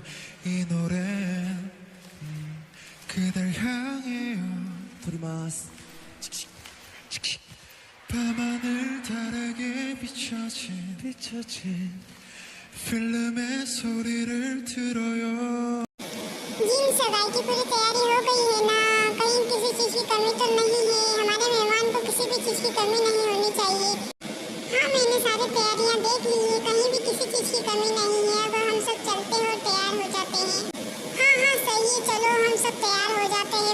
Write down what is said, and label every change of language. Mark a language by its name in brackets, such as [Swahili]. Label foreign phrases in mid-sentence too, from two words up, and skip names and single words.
[Korean] 이 노래 그댈 향해요. 도리마스 밤하늘 달에게 비춰진 필름의 소리를 들어요. [Hindi] जी सगाई की पूरी तैयारी हो गई है ना? कहीं किसी चीज की कमी तो नहीं है? हमारे मेहमान को किसी भी चीज की कमी नहीं होनी चाहिए। हाँ मैंने सारी तैयारियां देख ली है, कहीं भी किसी चीज की कमी नहीं है। अब हम सब चलते हो तैयार हो जाते हैं। हाँ हाँ सही है, चलो हम सब तैयार हो जाते हैं।